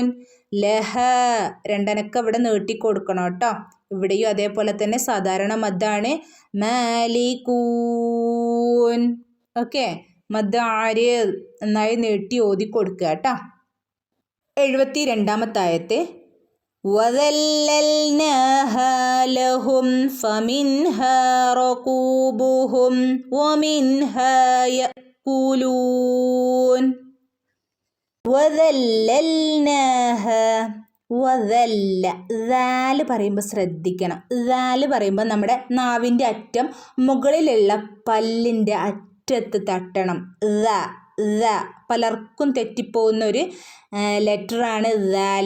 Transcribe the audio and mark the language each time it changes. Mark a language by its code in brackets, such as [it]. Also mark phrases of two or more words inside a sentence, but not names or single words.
[ml] ലഹ 2 അനക്കം ഇവിടെ നീട്ടി കൊടുക്കണം കേട്ടോ. ഇവിടെയും അതേപോലെ തന്നെ സാധാരണ മദ്ദാണ്. മാലികൂൻ. ഓക്കെ, മദ് ആരിദ് നന്നായി നീട്ടി ഓതി കൊടുക്കുക കേട്ടോ. 72ാമത്തെ ആയത്ത്. [ar] وَذَلَّلْنَاهَا لَهُمْ فَمِنْهَا رَكُوبُهُمْ وَمِنْهَا يَأْكُلُونَ. وَذَلَّلْنَاهَا. [ml] വദല്ല. ദാല് പറയുമ്പോൾ ശ്രദ്ധിക്കണം. ദാല് പറയുമ്പോൾ നമ്മുടെ നാവിൻ്റെ അറ്റം മുകളിലുള്ള പല്ലിൻ്റെ അറ്റത്ത് തട്ടണം. പലർക്കും തെറ്റിപ്പോകുന്ന ഒരു ലെറ്ററാണ് ദാല്.